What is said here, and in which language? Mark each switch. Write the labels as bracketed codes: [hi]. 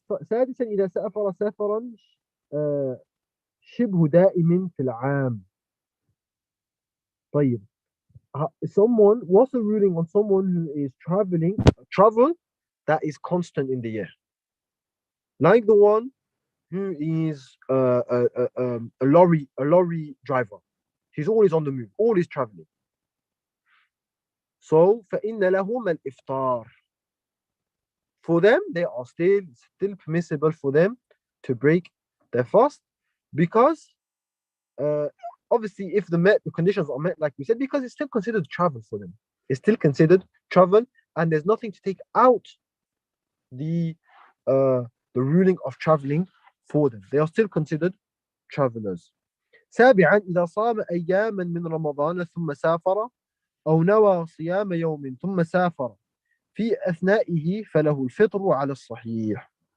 [ar] سادسا إذا سافر سفرا شبه دائم في العام. [en] طيب, what's the ruling on someone who is travel that is constant in the year, like the one who is a lorry driver? He's always on the move, always traveling. [ar] So فإن لهم الإفطار. [en] For them, they are still permissible for them to break their fast, because obviously if the conditions are met, like we said, because it's still considered travel for them. It's still considered travel, and there's nothing to take out the ruling of traveling for them. They are still considered travelers. [ar] سابعا إذا صام أياما من رمضان ثم سافر أو نوى صيام يوم ثم سافر في أثنائه فله الفطر على الصحيح.